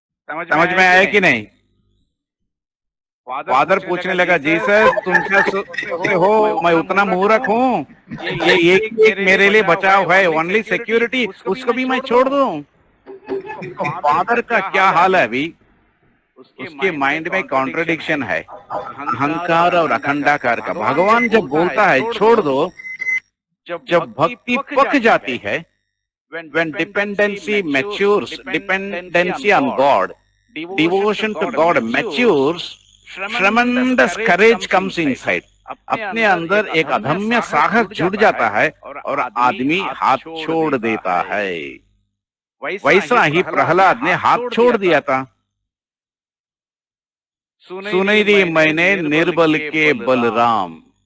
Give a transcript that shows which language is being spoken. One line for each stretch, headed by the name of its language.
Hindi: समझ में आया कि नहीं? फादर पूछने लगा, जीसस तुम क्या सोचते हो मैं उतना मूर्ख हूँ? ये एक मेरे लिए बचाव है,
English: only security,
Hindi: उसको भी मैं छोड़ दूं? फादर का क्या हाल है अभी? उसके माइंड में कॉन्ट्रडिक्शन है, अहंकार और अखंडाकार का। भगवान जब बोलता है छोड़ दो, जब भक्ति पक जाती है,
English: when dependency matures, dependency on God, devotion to God matures, tremendous courage comes inside.
Hindi: अपने अंदर एक अदम्य साहस जुड़ जाता है और आदमी हाथ छोड़ देता है। वैसा ही प्रहलाद ने हाथ छोड़ दिया था। सुनी दी मैंने निर्बल के बलराम।